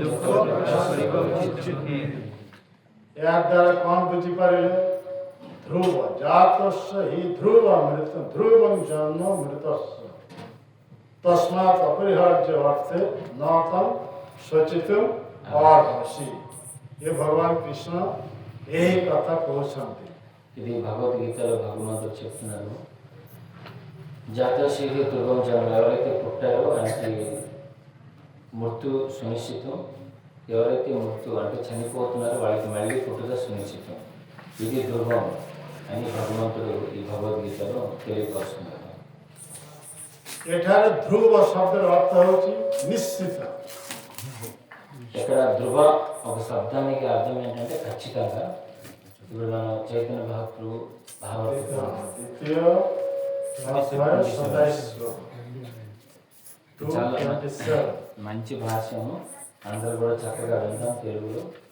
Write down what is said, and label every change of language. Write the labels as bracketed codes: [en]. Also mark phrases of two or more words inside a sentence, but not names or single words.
[or] ଏର ଦ୍ୱାରା କୋନ ବୁଝି ପାରିଲେ [sa] ধ্রুব জাতস্য হি ধ্রুব মৃত ধ্রুবং জন্ম মৃতস্য তস্মাৎ অপরিহার্য অর্থে ন তম সচিতুম অর্হসি। [hi] ये भगवान कृष्ण यही कथा कहते। [te] ఇది భగవద్గీతలో భగవంతుడు చెప్తున్నారు, [sa] జాతశ్రీ ధ్రువం జన్మ, [te] ఎవరైతే పుట్టారో ఆయనకి మృత్యు సునిశ్చితం, ఎవరైతే మృత్యు అంటే చనిపోతున్నారో వాళ్ళకి మళ్ళీ పుట్టుక సునిశ్చితం, ఇది ధ్రువం అని భగవంతుడు ఈ భగవద్గీతలో తెలియపరుస్తున్నారు. [or] ଏଠାରେ ଧ୍ରୁବ ଶବ୍ଦର ଅର୍ଥ ହଉଛି ନିଶ୍ଚିତ. [te] ఇక్కడ ధ్రువ ఒక శబ్దానికి అర్థం ఏంటంటే ఖచ్చితంగా. ఇప్పుడు మన చైతన్య మహాప్రభు చాలా మంచి భాష్యము, అందరూ కూడా చక్కగా వింటాం తెలుగులో.